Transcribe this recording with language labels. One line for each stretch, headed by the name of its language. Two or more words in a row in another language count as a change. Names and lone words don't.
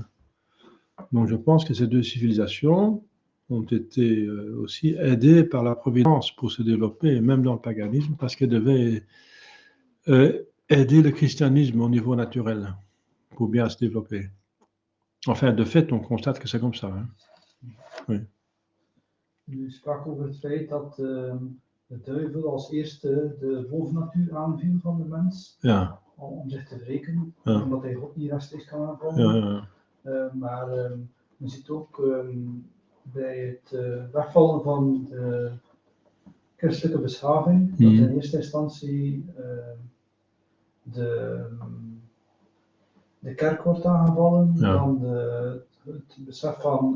French: Donc je pense que ces deux civilisations ont été aussi aidées par la providence pour se développer, même dans le paganisme, parce qu'elles devaient aider le christianisme au niveau naturel pour bien se développer. Enfin, de fait, on constate que c'est comme ça. Hein. Oui.
Dutch: U sprak over het feit dat de duivel als eerste de bovennatuur aanviel van de mens. Ja. Om zich te wreken, Ja. omdat hij God niet rechtstreeks kan aanvallen. Ja. Maar je ziet ook bij het wegvallen van de christelijke beschaving, dat in eerste instantie de kerk wordt aangevallen, dan het besef van